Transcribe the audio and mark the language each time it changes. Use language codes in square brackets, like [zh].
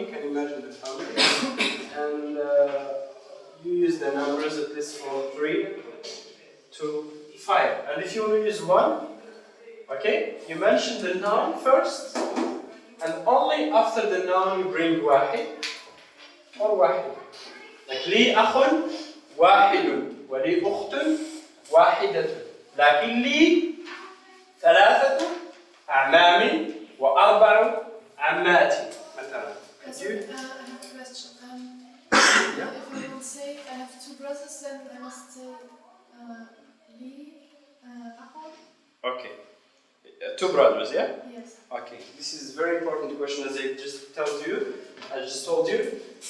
[en] You can imagine the family, and you use the numbers at least from 3 to 5. And if you want to use 1, okay, you mention the noun first, and only after the noun you bring wahid or wahid. [ar] Like لي أخ واحد ولي أخت واحدة لكن لي 3 أعمام و4 عمات مثلا. [en] I have a question. Yeah? If I would say I have 2 brothers, then I must say [ar] لي أخ. [en] Okay. 2 brothers, yeah? Yes. Okay. This is a very important question, as I just told you.